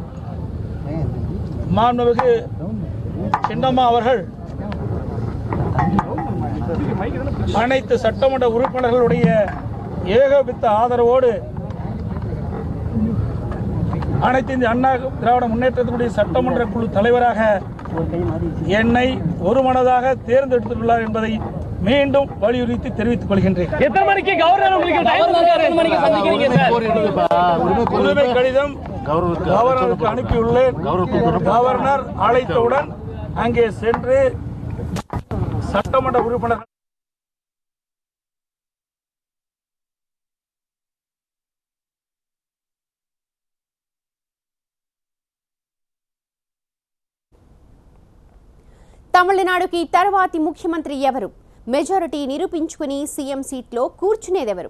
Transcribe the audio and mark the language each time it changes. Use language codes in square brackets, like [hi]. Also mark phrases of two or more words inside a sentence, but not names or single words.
[ta] மாண்புமிகு சின்னம்மா அவர்கள் அனைத்து சட்டமன்ற உறுப்பினர்களுடைய ஏகோபித்த ஆதரவோடு அனைத்து இந்திய அண்ணா திராவிட முன்னேற்றத்தினுடைய சட்டமன்ற குழு தலைவராக என்னை ஒருமனதாக தேர்ந்தெடுத்துள்ளார் என்பதை மீண்டும் வலியுறுத்தி தெரிவித்துக் கொள்கின்றேன். உரிமை கடிதம் கவர்னருக்கு அனுப்பியுள்ளேன். கவர்னர் அழைத்தவுடன் அங்கே சென்று சட்டமன்ற உறுப்பினர் [te] తమిళనాడుకి తర్వాతి ముఖ్యమంత్రి ఎవరు? మెజారిటీ నిరూపించుకుని సీఎం సీట్లో కూర్చునేదెవరు?